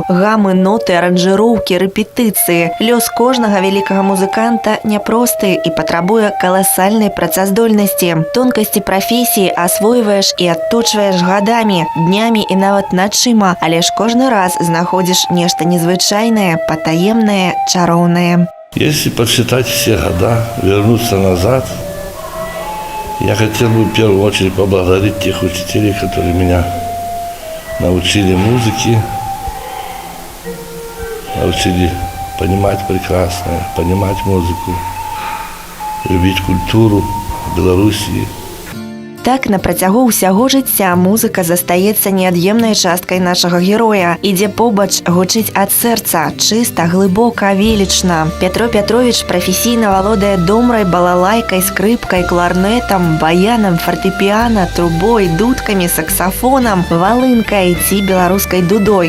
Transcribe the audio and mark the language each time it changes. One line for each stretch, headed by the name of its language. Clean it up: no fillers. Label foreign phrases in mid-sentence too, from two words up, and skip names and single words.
Belarusian: Гамы, ноты, аранжыроўкі, рэпетыцыі. Лёс кожнага вялікага музыканта не просты і патрабуе каласальнай працаздольнасці. Тонкасці прафесіі асвойваеш і адточваеш гадамі, днямі і нават начыма, але ж кожны раз знаходзіш нешта незвычайнае, патаемнае, чароўнае.
Russian: Если подсчитать все года, вернуться назад, я хотел бы в первую очередь поблагодарить тех учителей, которые меня научили музыке, научили понимать прекрасное, понимать музыку, любить культуру Белоруссии.
Belarusian: Так, на працягу ўсяго жыцця музыка застаецца неад'емнай часткай нашага героя. Ідзе побач, гучыць ад сэрца, чыста, глыбока, велічна. Пятро Пятровіч прафесійна валодае домрай, балалайкай, скрыпкай, кларнетам, баянам, фартэпіяна, трубой, дудкамі, саксафонам, валынкай ці беларускай дудой.